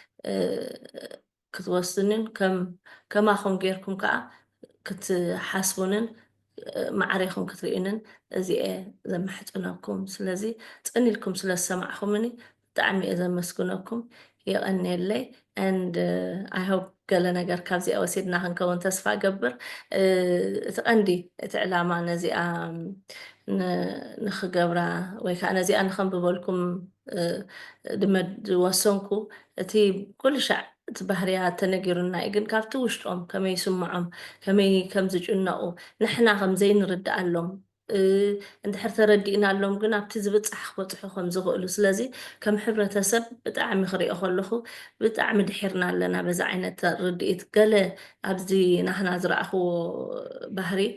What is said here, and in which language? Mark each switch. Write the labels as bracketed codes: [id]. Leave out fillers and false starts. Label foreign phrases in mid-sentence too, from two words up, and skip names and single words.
[ti] ክትወስንን ከማኹም ጌርኩም ከዓ ክትሓስቡንን ማዕረይኹም ክትርእዩንን እዚአ ዘመሕጥነኩም ስለዚ ፅኒኢልኩም ስለ ዝሰማዕኹምኒ ብጣዕሚ እየ ዘመስግነኩም የቐኒየለይ [en] and I hope [ti] ገለ ነገር ካብዚኣ ወሲድና ክንከውን ተስፋ ገብር እቲ ቀንዲ እቲ ዕላማ ነዚኣ ንኽገብራ ወይ ከዓ ነዚኣ ንኸንብበልኩም ድወሰንኩ እቲ ኩሉ ሻዕ እቲ ባህርያት ተነጊሩና እዩ ግን ካብቲ ውሽጦም ከመይ ይስምዖም ከመይ ከም ዝጭነቑ ንሕና ከምዘይ ንርዳእሎም እንድሕር ተረዲእናሎም ግን ኣብቲ ዝብፃሕ ክበፅሑ ከም ዝኽእሉ ስለዚ ከም ሕብረተሰብ ብጣዕሚ ክሪኦ ከለኹ ብጣዕሚ ድሒርና ኣለና በዛ ዓይነት ርድኢት ገለ ኣብዚ ናህና ዝረኣኽዎ ባህሪ